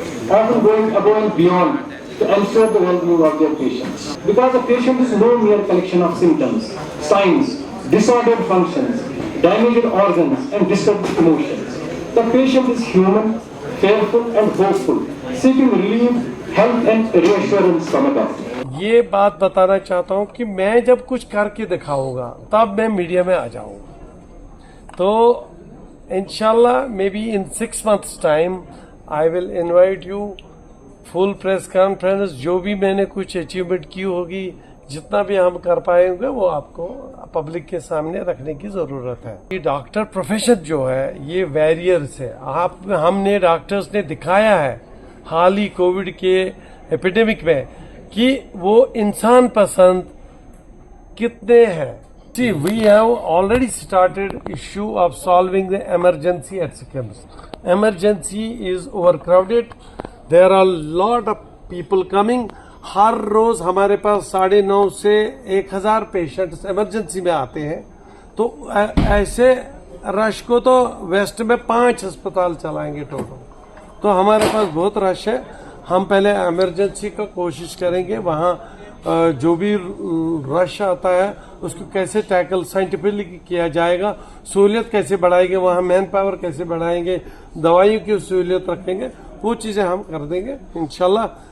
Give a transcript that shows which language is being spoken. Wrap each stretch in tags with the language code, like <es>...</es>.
<en>often going above and beyond to ensure the well-being of their patients. Because a patient is no mere collection of symptoms, signs, disordered functions, damaged organs, and disturbed emotions. The patient is human, fearful, and hopeful, seeking relief, help, and reassurance from a doctor.</en> <ur>یہ بات بتانا چاہتا ہوں کہ میں جب کچھ کر کے دکھاؤں گا تب میں میڈیا میں آ جاؤں گا.</ur> <en>تو انشاءاللہ may be in 6 months time I will invite you full press conference.</en> <ur>جو بھی میں نے کچھ اچیومنٹ کی ہوگی, جتنا بھی ہم کر پائیں گے وہ آپ کو پبلک کے سامنے رکھنے کی ضرورت ہے. یہ ڈاکٹر پروفیشن جو ہے یہ ویریئرس ہے. ہم نے ڈاکٹرز نے دکھایا ہے حال ہی کووڈ کے ایپیڈیمک میں کہ وہ انسان پسند کتنے ہیں.</ur> <en>See, we have already started issue of solving the emergency at SICMS. Emergency is overcrowded. There are a lot of people coming.</en> <ur>ہر روز ہمارے پاس 950 سے 1000 پیشنٹس ایمرجنسی میں آتے ہیں. تو ایسے رش کو تو ویسٹ میں 5 ہسپتال چلائیں گے ٹوٹل. تو ہمارے پاس بہت رش ہے. ہم پہلے ایمرجنسی کا کوشش کریں گے, وہاں جو بھی رش آتا ہے اس کو کیسے ٹیکل سائنٹیفکلی کیا جائے گا, سہولیت کیسے بڑھائیں گے, وہاں مین پاور کیسے بڑھائیں گے, دوائیوں کی سہولیت رکھیں گے, وہ چیزیں ہم کر دیں گے انشاءاللہ.</ur>